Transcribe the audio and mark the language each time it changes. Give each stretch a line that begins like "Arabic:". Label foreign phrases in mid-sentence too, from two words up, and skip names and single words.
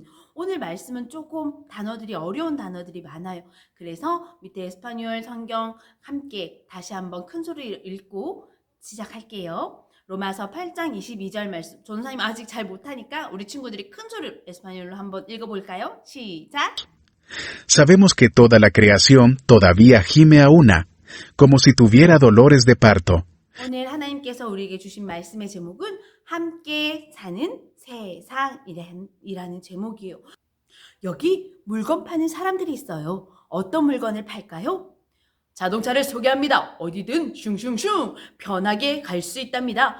Korean: 오늘 말씀은 조금 단어들이 어려운 단어들이 많아요. 그래서 밑에 에스파뇰 성경 함께 다시 한번 큰 소리로 읽고 시작할게요. 로마서 8장 22절 말씀. 전사님 아직 잘 못하니까 우리 친구들이 큰 소리로 에스파뇰로 한번 읽어볼까요? 시작!
Spanish: Sabemos que toda la creación todavía gime a una, como si tuviera dolores de parto.
Korean: 오늘 하나님께서 우리에게 주신 말씀의 제목은 함께 사는 세상이라는 제목이에요. 여기 물건 파는 사람들이 있어요. 어떤 물건을 팔까요? 자동차를 소개합니다. 어디든 슝슝슝 편하게 갈 수 있답니다.